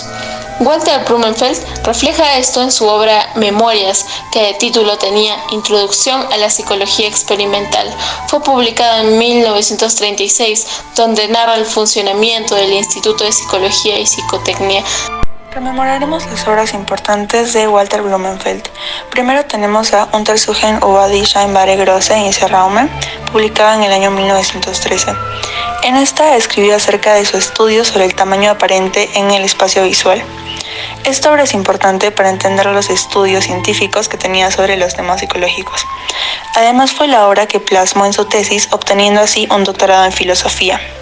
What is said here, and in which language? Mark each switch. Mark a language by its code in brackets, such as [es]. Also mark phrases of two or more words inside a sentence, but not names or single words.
[es] Walter Blumenfeld refleja esto en su obra Memorias, que de título tenía Introducción a la Psicología Experimental. Fue publicada en 1936, donde narra el funcionamiento del Instituto de Psicología y Psicotecnia. Rememoraremos las obras importantes de Walter Blumenfeld. Primero tenemos a Untersuchungen über die scheinbare Größe in Raume, publicada en el año 1913. En esta escribió acerca de su estudio sobre el tamaño aparente en el espacio visual. Esta obra es importante para entender los estudios científicos que tenía sobre los temas psicológicos. Además fue la obra que plasmó en su tesis, obteniendo así un doctorado en filosofía.